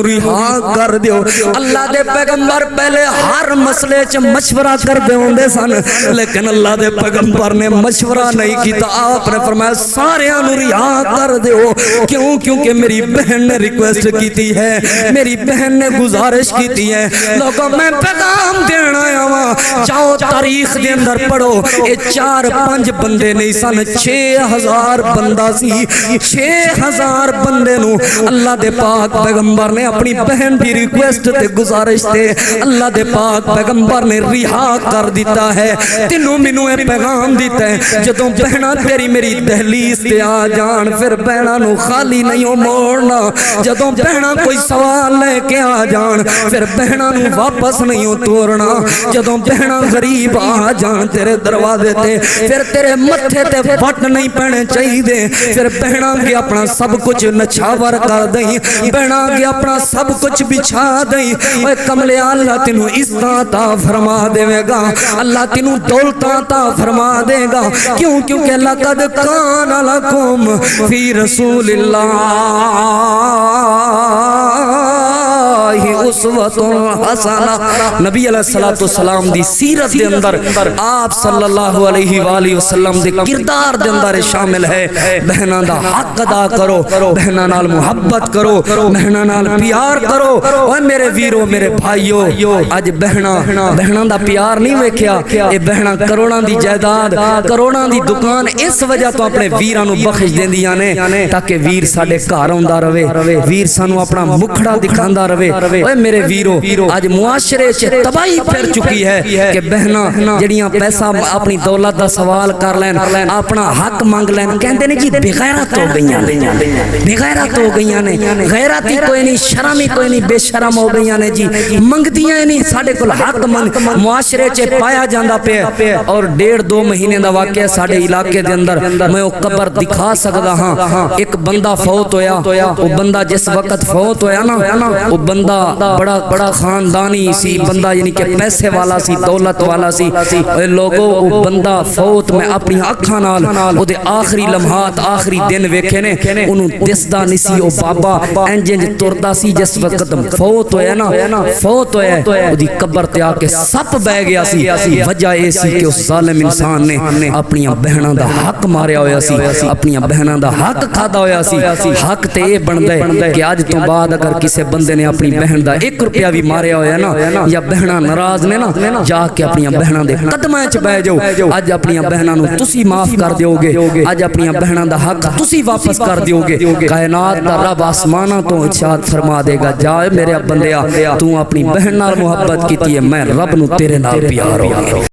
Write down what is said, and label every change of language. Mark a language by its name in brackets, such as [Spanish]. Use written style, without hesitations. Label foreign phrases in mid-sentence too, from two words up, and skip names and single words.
[Punjabi] رہا کر دیو اللہ دے پیغمبر پہلے ہر مسئلے چ مشورہ کر دے ہوندے سن لیکن اللہ دے پیغمبر نے مشورہ نہیں کیتا آپ نے فرمایا سارے انو رہا کر دیو کیوں کیونکہ میری بہن نے ریکویسٹ کیتی ہے میری بہن نے گزارش کیتی ہے [Urdu] لوگوں میں پیغام دینا آیا ہوں [Punjabi] جاؤ تاریخ دے اندر پڑھو اے 4-5 بندے نہیں سن 6000 بندہ سی 6000 بندے نو اللہ دے پاک پیغمبر نے اپنی بہن دی ریکویسٹ تے گزارش تے اللہ دے پاک پیغمبر نے رہا کر دیتا ہے تینوں مینوں اے پیغام دیتا ہے جدوں بہناں تیری میری دہلیز تے آ جان پھر بہناں نو خالی نہیں ہو موڑنا جدوں بہناں کوئی سوال لے کے آ جان پھر بہناں نو واپس نہیں ہو توڑنا جدوں بہناں غریب آ جان تیرے دروازے تے پھر تیرے متھے تے وٹ نہیں پہنے چاہی دے پھر بہناں کے اپنا سب کچھ نچھاور کر دیں بہناں کے اپنا سب کچھ بچھا دیں اے کملے اللہ تینوں عزت عطا فرما دے گا اللہ تینوں دولت عطا فرما دے گا کیوں کیونکہ [Arabic] لقد کان لکم فی رسول اللہ اسوۃ حسنہ [Punjabi] نبی [Arabic] علیہ الصلوۃ والسلام [Punjabi] دی سیرت دے اندر آپ [Arabic] صلی اللہ علیہ وآلہ وسلم [Punjabi] دے کردار دے اندر شامل ہے بہناں دا حق ادا کرو بہناں نال محبت کرو بہناں نال پیار کرو اوے میرے ویرو میرے بھائیو اج بہناں دا پیار نہیں ویکھیا اے بہناں کروڑاں دی جائیداد کروڑاں دی دکان اس وجہ تو اپنے ویراں نو بخش دیندیاں نے تاکہ ویر ساڈے گھر آوندا رہے ویر سانو اپنا مکھڑا دکھاندا رہے اوے میرے ویرو اج معاشرے چ تباہی پھر چکی ہے کہ بہناں جڑیاں پیسہ اپنی دولت دا سوال کر لین اپنا حق مانگ لین کہندے نے جی بے غیرت ہو گئیاں بے غیرت ہو گئیاں نے غیرت ہی کوئی نہیں شرم ہی کوئی نہیں بے شرم ہو گئیاں نے جی منگدیاں نہیں ساڈے کول حق منگ معاشرے چ پایا جاندا پیا اور 1.5-2 مہینے دا واقعہ ساڈے علاقے دے اندر میں او قبر دکھا سکدا ہاں ایک بندہ فوت ہویا او بندہ جس وقت فوت ہویا نا او بندہ بڑا خاندانی سی بندہ یعنی کہ پیسے والا سی دولت والا سی اے لوگو او بندہ فوت میں اپنی اکھاں نال او دے آخری لمحات آخری دن ویکھے نے اونوں دسدا نہیں سی او بابا انج تردا سی جس وقت فوت ہویا نا فوت ہویا او دی قبر تے آ کے سپ بہ گیا سی وجہ اے سی کہ اس ظالم انسان نے اپنی بہناں دا حق ماریا ہویا سی اپنی بہناں دا حق کھادا ہویا سی حق تے اے بندا ہے کہ اج تو بعد اگر کسے بندے نے اپنی بہن دا 1 ਰੁਪਿਆ ਵੀ ਮਾਰਿਆ ਹੋਇਆ ਨਾ ਜਾਂ ਬਹਿਣਾ ਨਾਰਾਜ਼ ਨੇ ਨਾ ਜਾ ਕੇ ਆਪਣੀਆਂ ਬਹਿਣਾਂ ਦੇ ਕਦਮਾਂ 'ਚ ਬਹਿ ਜਾਓ ਅੱਜ ਆਪਣੀਆਂ ਬਹਿਣਾਂ ਨੂੰ ਤੁਸੀਂ ਮਾਫ ਕਰ ਦਿਓਗੇ ਅੱਜ ਆਪਣੀਆਂ ਬਹਿਣਾਂ ਦਾ ਹੱਕ ਤੁਸੀਂ ਵਾਪਸ ਕਰ ਦਿਓਗੇ ਕਾਇਨਾਤ ਦਾ ਰੱਬ ਆਸਮਾਨਾਂ ਤੋਂ ਇਰਸ਼ਾਦ ਫਰਮਾ ਦੇਗਾ ਜਾ ਮੇਰੇ ਬੰਦਿਆ ਤੂੰ ਆਪਣੀ ਬਹਿਣ ਨਾਲ ਮੁਹੱਬਤ ਕੀਤੀ ਹੈ ਮੈਂ ਰੱਬ ਨੂੰ ਤੇਰੇ ਨਾਲ ਪਿਆਰ ਹੋ ਗਿਆ